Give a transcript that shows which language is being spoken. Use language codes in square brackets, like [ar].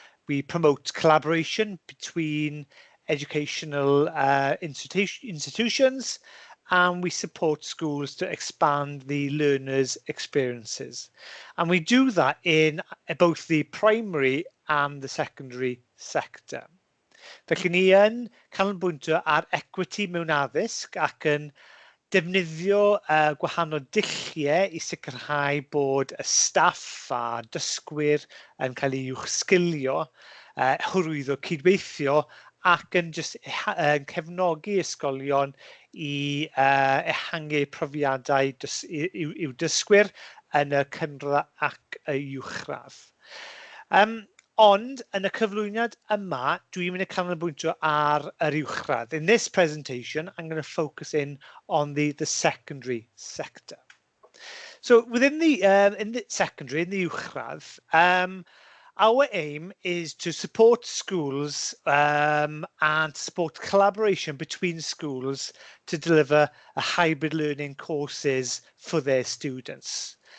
[en] We promote collaboration between educational institutions, and we support schools to expand the learners' experiences. And we do that in both the primary and the secondary sector. [cy] Felly ni yn canolbwyntio ar equity mewn addysg ac yn defnyddio gwahanol dulliau i sicrhau bod y staff a dysgwyr yn cael eu uwchsgilio, hyrwyddo cydweithio ac yn cefnogi ysgolion i ehangu profiadau i'w dysgwyr yn y cynradd ac y uwchradd. Ond yn y cyflwyniad yma, dwi'n mynd i canolbwyntio ar yr uwchradd. [en] In this presentation, I'm going to focus in on the secondary sector. So within in the secondary, in the uwchradd, our aim is to support schools and support collaboration between schools to deliver a hybrid learning courses for their students.